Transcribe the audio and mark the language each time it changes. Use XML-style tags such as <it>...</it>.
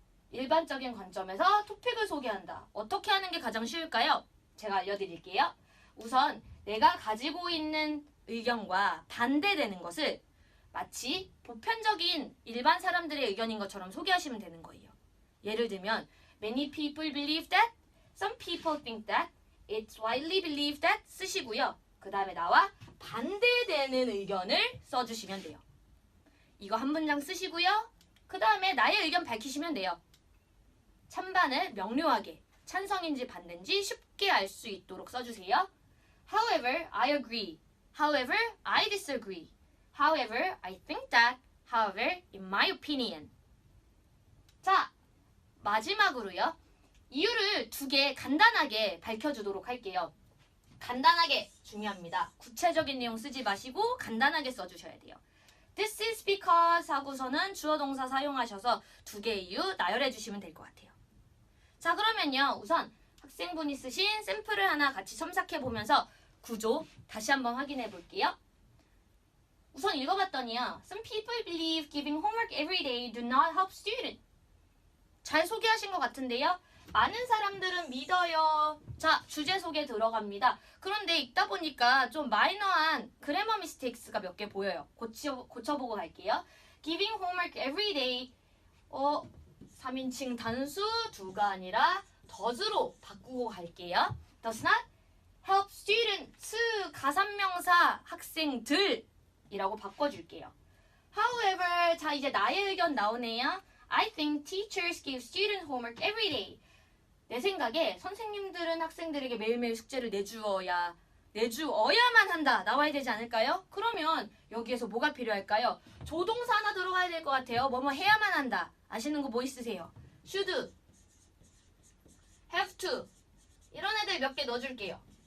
<ko>일반적인 관점에서 토픽을 소개한다. 어떻게 하는 게 가장 쉬울까요? 제가 알려드릴게요. 우선 내가 가지고 있는 의견과 반대되는 것을 마치 보편적인 일반 사람들의 의견인 것처럼 소개하시면 되는 거예요. 예를 들면</ko> <en>Many people believe that, some people think that, it's widely believed that</en> <ko>쓰시고요. 그 다음에 나와 반대되는 의견을 써주시면 돼요. 이거 한 문장 쓰시고요. 그 다음에 나의 의견 밝히시면 돼요. 찬반을 명료하게 찬성인지 반대인지 쉽게 알 수 있도록 써주세요.</ko> <en>However, I agree. However, I disagree. However, I think that. However, in my opinion.</en> <ko>자, 마지막으로요. 이유를 2개 간단하게 밝혀주도록 할게요. 간단하게 중요합니다. 구체적인 내용 쓰지 마시고 간단하게 써주셔야 돼요.</ko> <en>This is because</en> <ko>하고서는 주어 동사 사용하셔서 2개의 이유 나열해 주시면 될 것 같아요. 자, 그러면요, 우선 학생분이 쓰신 샘플을 하나 같이 첨삭해 보면서 구조 다시 한번 확인해 볼게요. 우선 읽어봤더니요.</ko> <en>Some people believe giving homework every day do not help students.</en> <ko>잘 소개하신 것 같은데요. 많은 사람들은 믿어요. 자, 주제 소개 들어갑니다. 그런데 읽다 보니까 좀 마이너한 그래머 미스테이크가 몇 개 보여요. 고쳐보고 갈게요.</ko> <en>Giving homework every day</en> <ko>3인칭 단수 do가 아니라 does로 바꾸고 갈게요.</ko> <en>Does not help students</en> <ko>가산명사 학생들 이라고 바꿔줄게요. However, 자 이제 나의 의견 나오네요.</ko> <en>I think teachers give students homework every day.</en> <ko>내 생각에 선생님들은 학생들에게 매일매일 숙제를 내주어야만 한다. 나와야 되지 않을까요? 그러면 여기에서 뭐가 필요할까요? 조동사 하나 들어가야 될 것 같아요. 뭐뭐 해야만 한다. 아시는 거 뭐 있으세요? should, have to 이런 애들 몇 개 넣어줄게요.</ko>